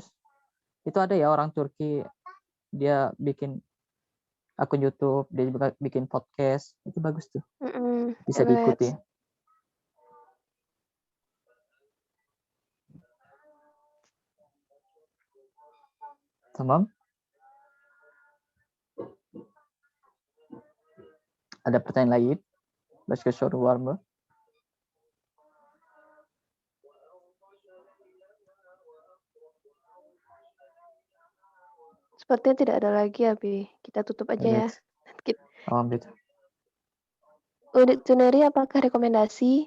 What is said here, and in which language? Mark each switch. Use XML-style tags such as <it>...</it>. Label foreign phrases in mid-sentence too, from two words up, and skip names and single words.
<id>Itu ada ya orang Turki, dia bikin akun YouTube, dia juga bikin podcast, itu bagus tuh. Bisa diikuti. Tamam. Ada pertanyaan lain?</id> <tr>Başka soru var mı?</tr> <id>Sepertinya tidak ada lagi, Abi. Kita tutup aja ya. Gitu. Unit Juneri apakah rekomendasi?</id>